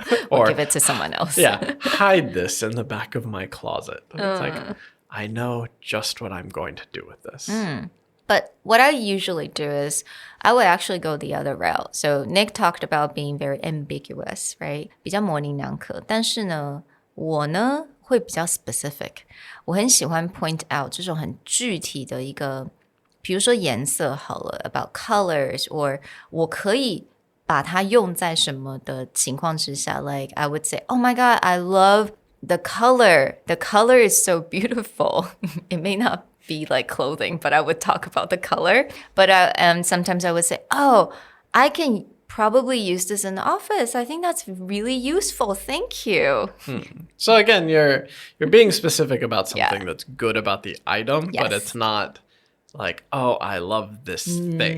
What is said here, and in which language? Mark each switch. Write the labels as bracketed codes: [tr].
[en] or give it to someone else. Yeah, hide this in the back of my closet. It's like, I know just what I'm going to do with this. But what I usually do is I would actually go the other route. So Nick talked about being very ambiguous, right? [zh] 比较模棱两可。但是呢，我呢会比较 specific。我很喜欢 point out 这种很具体的一个，比如说颜色好了 ， [en] about colors， [zh] or 我可以把它用在什么的情况之下 ， [en] like I would say, oh my god, I love the color. The color is so beautiful. It may not be like clothing, but I would talk about the color. But sometimes I would say, oh, I can probably use this in the office. I think that's really useful. Thank you. So again, you're being specific about something that's good about the item, but it's not like, oh, I love this thing.